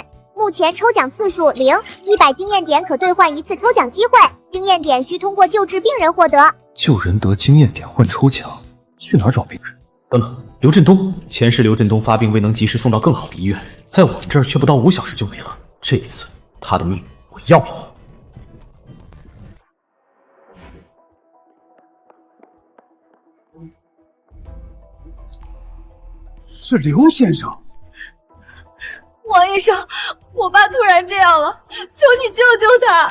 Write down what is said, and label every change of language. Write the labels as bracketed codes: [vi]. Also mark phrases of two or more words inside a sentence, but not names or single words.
[zh] 目前抽獎次數0，100經驗點可兌換一次抽獎機會，經驗點需通過救治病人獲得。救人得經驗點換抽獎，去哪兒找病人？等等，劉振東，前世劉振東發病未能及時送到更好的醫院，在我們這兒卻不到5小時就沒了。這一次他的命我要了。是劉先生。王醫生，我爸突然這樣了，求你救救他。